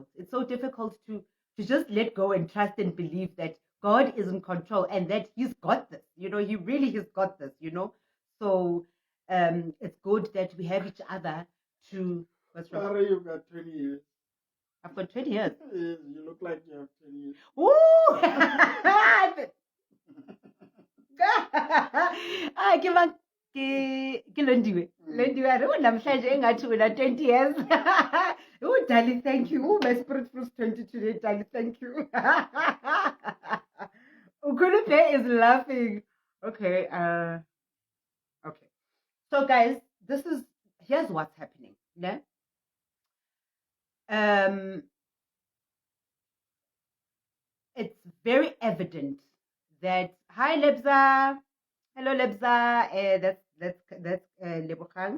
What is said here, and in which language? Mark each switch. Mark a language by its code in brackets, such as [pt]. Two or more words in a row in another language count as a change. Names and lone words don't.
[en] It's so difficult to just let go and trust and believe that God is in control and that he's got this. He really has got this. So it's good that we have each other to. What's wrong? Sorry, you've got 20 years. I've got 20 years. Yes, you look like you have 20 years. [nso] Woo! Ke mang ke Londiwe. [zu] Londiwe [nso] a re o [zu] namhlanje engathi wena [en] 20 years. Oh, darling, thank you. Oh, my spirit feels 20 today, darling. Thank you. Ukulupe is laughing. Okay. Okay. So, guys, here's what's happening. Yeah. It's very evident that hi Lebza, hello Lebza, that's Lebogang.